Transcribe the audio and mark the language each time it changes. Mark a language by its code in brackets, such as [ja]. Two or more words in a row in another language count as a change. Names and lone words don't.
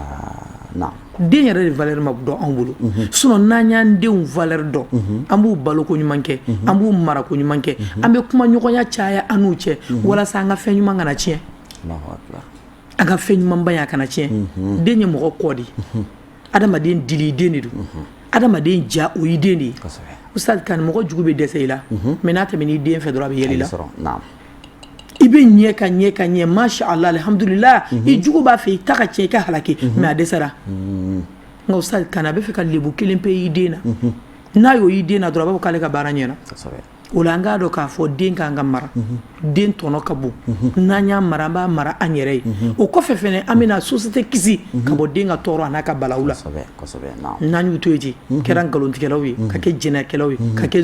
[bm] den yɛrɛ de valeur ma dɔn anw bolo sinon n'an y'an denw valeur dɔn an b'u balo ko ɲuman kɛ an b'u mara ko ɲuman kɛ an bɛ kuma ɲɔgɔnya caya an n'u cɛ walasa an ka fɛn ɲuman kana tiɲɛ an ka fɛn ɲuman ba ya kana tiɲɛ den ye mɔgɔ kɔ de adamaden dili den de don adamaden ja o y'i den de ye ustaz kan mɔgɔ jugu bɛ dɛsɛ i la mais n'a tɛmɛ n'i den fɛ dɔrɔn a bɛ yɛlɛ i la i bɛ ɲɛ ka ɲɛ ka ɲɛ [ar] ما شاء الله الحمد لله [bm] i jugu b'a fɛ i ta ka tiɲɛ i ka halaki mais a dɛsɛra nka ustaz kan a bɛ fɛ ka lebu kelen pe i den na n'a y'o y'i den na dɔrɔn a b'a fɔ k'ale ka baara ɲɛna o la an k'a dɔn k'a fɔ den k'an ka mara den tɔnɔ ka bon n'an y'a mara an b'a mara an yɛrɛ ye o kɔfɛ fɛnɛ an bɛna société kisi ka bɔ den ka tɔɔrɔ a n'a ka balawu la n'an y'u to yen ten kɛra nkalontigɛlaw ye ka kɛ jɛnɛyakɛlaw ye ka kɛ